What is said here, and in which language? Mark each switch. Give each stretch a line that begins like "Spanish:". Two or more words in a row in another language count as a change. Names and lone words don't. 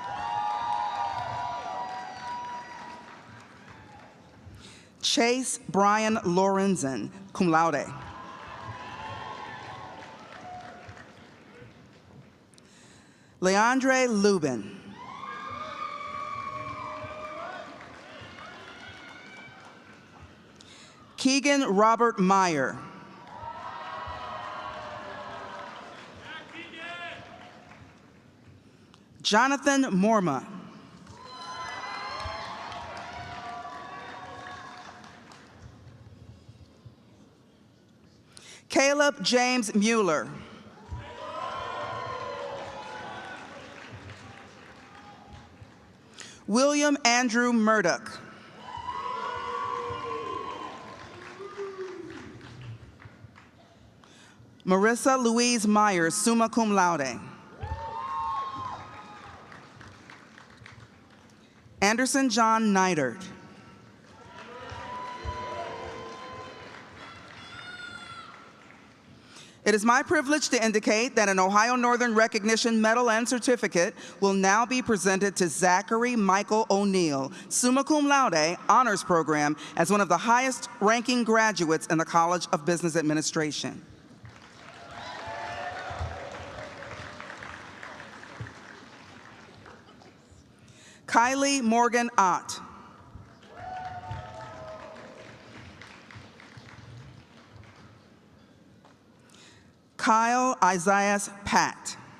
English: Chase Brian Lorenzen,
Latin: cum laude.
English: Leandre Lubin. Keegan Robert Meyer. Jonathan Morma. Caleb James Mueller. William Andrew Murdoch. Marissa Louise Myers,
Latin: summa cum laude.
English: Anderson John Neidert. It is my privilege to indicate that an Ohio Northern Recognition Medal and Certificate will now be presented to Zachary Michael O'Neill,
Latin: summa cum laude,
English: honors program, as one of the highest-ranking graduates in the College of Business Administration. Kylie Morgan Ott. Kyle Isaias Pat.